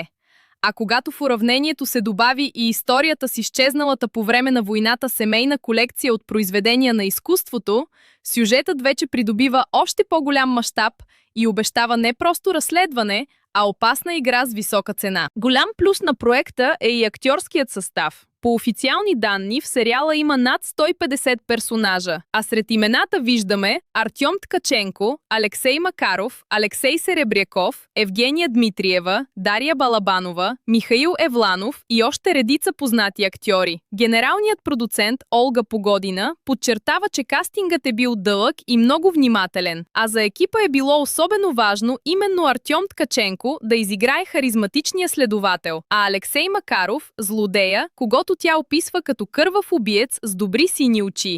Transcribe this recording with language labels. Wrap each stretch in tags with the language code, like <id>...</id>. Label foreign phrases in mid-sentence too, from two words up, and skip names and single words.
<bg>А когато в уравнението се добави и историята с изчезналата по време на войната семейна колекция от произведения на изкуството, сюжетът вече придобива още по-голям мащаб и обещава не просто разследване, а опасна игра с висока цена. Голям плюс на проекта е и актьорският състав. По официални данни в сериала има над 150 персонажа, а сред имената виждаме Артьом Ткаченко, Алексей Макаров, Алексей Серебряков, Евгения Дмитриева, Дария Балабанова, Михаил Евланов и още редица познати актьори. Генералният продуцент Олга Погодина подчертава, че кастингът е бил дълъг и много внимателен, а за екипа е било особено важно именно Артьом Ткаченко да изиграе харизматичния следовател, а Алексей Макаров – злодея, когото тя описва като кървав убиец с добри сини очи.</bg>